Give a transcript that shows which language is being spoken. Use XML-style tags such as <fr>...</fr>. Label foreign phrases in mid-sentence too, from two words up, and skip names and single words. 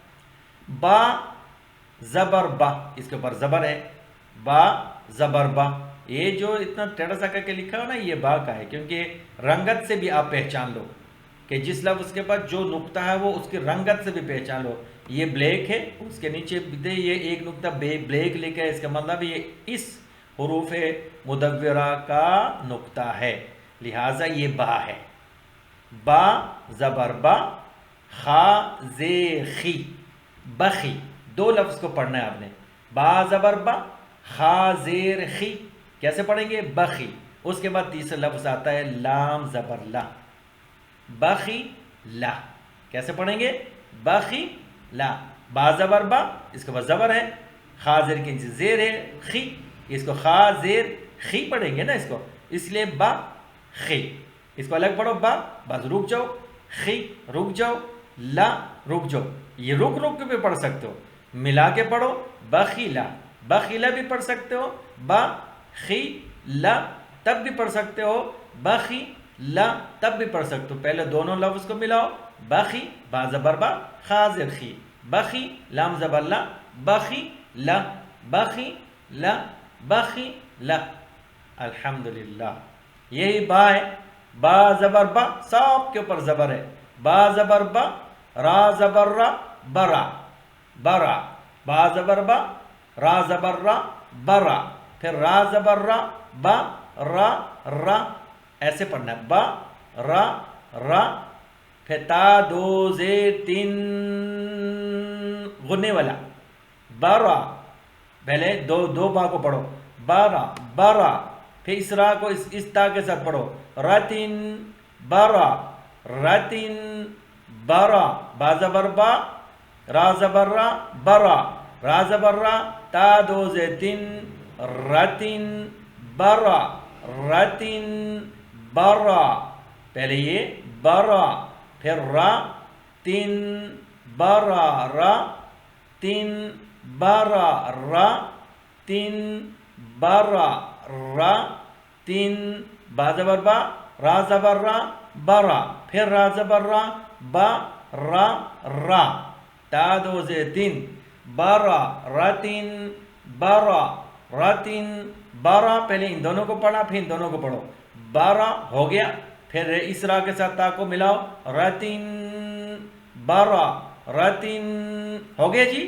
<ur>با زبر با، اس کے اوپر زبر ہے، با زبر با، یہ جو اتنا ٹیڑھا سا کر کے لکھا ہو نا، یہ با کا ہے، کیونکہ رنگت سے بھی آپ پہچان لو کہ جس لفظ کے پاس جو نقطہ ہے وہ اس کی رنگت سے بھی پہچان لو۔ یہ بلیک ہے، اس کے نیچے یہ ایک نقطہ بلیک لکھا ہے، اس کا مطلب یہ اس حروف مدورہ کا نقطہ ہے، لہٰذا یہ با ہے۔ با زبر با، خا زیر خی، بخی، دو لفظ کو پڑھنا ہے آپ نے، با زبر با، خا زیر خی، کیسے پڑھیں گے؟ بخی۔ اس کے بعد تیسرا لفظ آتا ہے لام زبر لا، بخی لا، کیسے پڑھیں گے؟ بخی لا، با زبر با، اس کے بعد زبر ہے، خا زیر کی زیر ہے، خی، اس کو خا زیر خی پڑھیں گے نا اس کو، اس لیے با خی، اس کو الگ پڑھو، با بس رک جاؤ، خی رک جاؤ، لا رک جاؤ، یہ رک رک کے بھی پڑھ سکتے ہو، ملا کے پڑھو، بخیلا، بخیلا بھی پڑھ سکتے ہو، با خی لا تب بھی پڑھ سکتے ہو، بخی لا تب بھی پڑھ سکتے ہو۔ پہلے دونوں لفظ کو ملاؤ، بخی، با زبر با، خا زیر خی، بخی، لام زبر لا، بخی لا، بخی لا، بخی لا، الحمدللہ۔ یہی با ہے، با زبر با، سب کے اوپر زبر ہے، با زبر با، را زبر را، برا، برا، با زبر با، را زبر را، برا، پھر را زبر را، با، را، را، ایسے پڑھنا ہے، با، را، را، پھر تا دو زیر تین غننے والا، برا، پہلے دو با کو پڑھو، برا، برا، پھر اس را کو اس تا کے ساتھ پڑھو، رتن، برا، رتن، برا، با زبر با، را زبر را، برا، را زبر را، تا دو زیتن، رتن، برا، رتن، برا، پہلے یہ برا، پھر را، تن، برا، را، تن، برا، را، تن، برا، را، تن، با زبر با، را زبر را برا، پھر را زبر را با را را، تا دو زیر تین برا رتن برا رتن برا، پہلے ان دونوں کو پڑھا پھر ان دونوں کو پڑھو، برا ہو گیا، پھر اس را کے ساتھ تا کو ملاؤ رتن برا رتن، ہو گیا جی۔</ur>